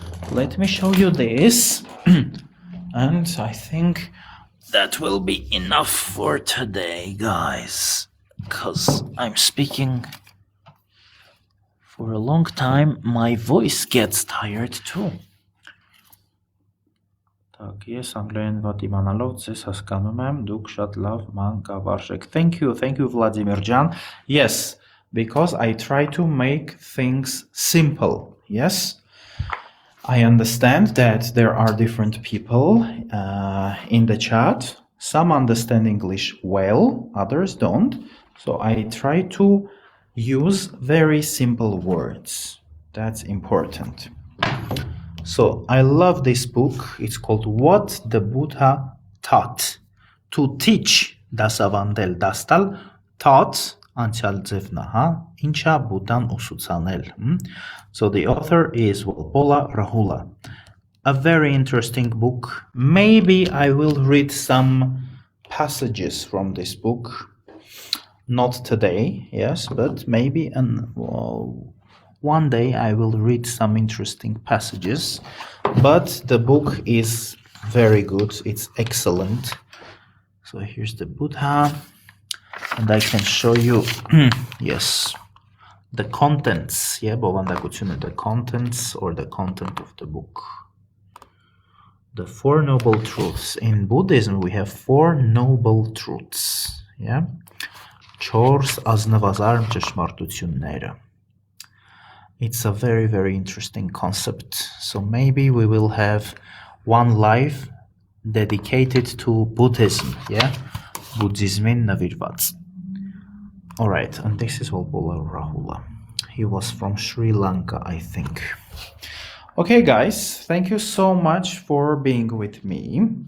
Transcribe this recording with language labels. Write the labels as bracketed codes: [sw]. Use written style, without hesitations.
[en] Let me show you this. And I think that will be enough for today, guys, because I'm speaking for a long time. My voice gets tired too. [hy] Ես անգլերեն վատ իմանալով ձեզ հասկանում եմ, դուք շատ լավ մանկավարժ եք. [en] Thank you, Vladimir Jan. Yes, because I try to make things simple. Yes, I understand that there are different people in the chat. Some understand English well, others don't. So I try to use very simple words. That's important. So I love this book. It's called What the Buddha Taught. To teach, [hy] դասավանդել, դաստալ, taught, անցյալ ձևն է, ինչա Բուդդան ուսուցանել. [en] So the author is Walpola Rahula. A very interesting book. Maybe I will read some passages from this book. Not today, yes, but maybe one day I will read some interesting passages. But the book is very good. It's excellent. So here's the Buddha. And I can show you, yes, the contents. Yeah, the contents or the content of the book. The Four Noble Truths. In Buddhism, we have four noble truths. Yeah. [hy] Չորս ազնվազարմ ճշմարտությունները. [en] It's a very interesting concept. So maybe we will have one life dedicated to Buddhism. Yeah, [hy] Buddhismin նվիրված. [en] All right, and this is Walpola Rahula. He was from Sri Lanka, I think. Okay, guys, thank you so much for being with me.